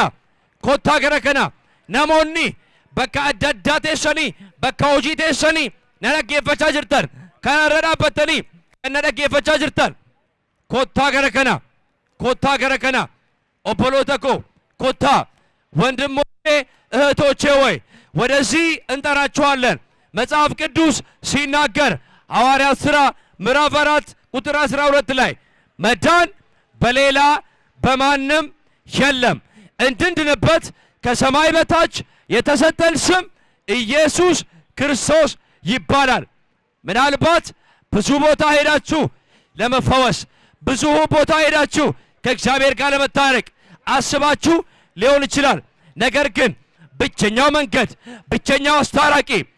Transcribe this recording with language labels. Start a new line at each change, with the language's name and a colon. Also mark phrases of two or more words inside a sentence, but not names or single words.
Oromo: Kottaa gara kana namoonni bakka adda addaa teessanii bakka hojii teessanii na dhaggeeffachaa jirtan kanarra dhaabbattanii kan na dhaggeeffachaa jirtan kottaa gara kana kottaa gara kana obboloota koo kottaa
Amharic: ወንድሞቼ እህቶቼ ወይ ወደዚህ እንጠራችኋለን። መጽሐፍ ቅዱስ ሲናገር ሐዋርያት ሥራ ምዕራፍ 4 ቁጥር 12 ላይ መዳን በሌላ በማንም የለም እንድንድንበት ከሰማይ በታች የተሰጠን ስም ኢየሱስ ክርስቶስ ይባላል። ምናልባት ብዙ ቦታ ሄዳችሁ ለመፈወስ ብዙ ቦታ ሄዳችሁ ከእግዚአብሔር ጋር ለመታረቅ አስባችሁ ሊሆን ይችላል። ነገር ግን ብቸኛው መንገድ ብቸኛው አስታራቂ